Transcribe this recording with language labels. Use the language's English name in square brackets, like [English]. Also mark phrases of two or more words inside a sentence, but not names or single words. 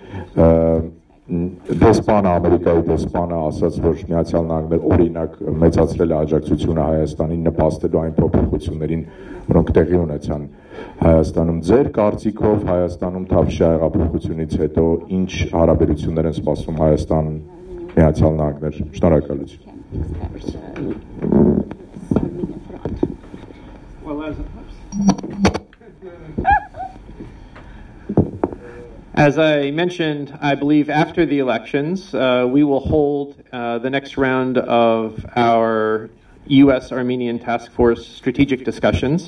[Armenian] դեսպանը, Ամերիկայի դեսպանը ասաց, որ Միացյալ Նահանգներ օրինակ մեծացրել է աջակցությունը Հայաստանին, նպաստելու այն փոփոխություններին, որոնք տեղի ունեցան Հայաստանում։ Ձեր կարծիքով Հայաստանում Թավշյա հեղափոխությունից հետո ինչ հարաբերություններ են սպասվում Հայաստան Միացյալ Նահանգներ։ Շնորհակալություն։ [English] As I mentioned, I believe after the elections, we will hold the next round of our U.S.-Armenian Task Force strategic discussions.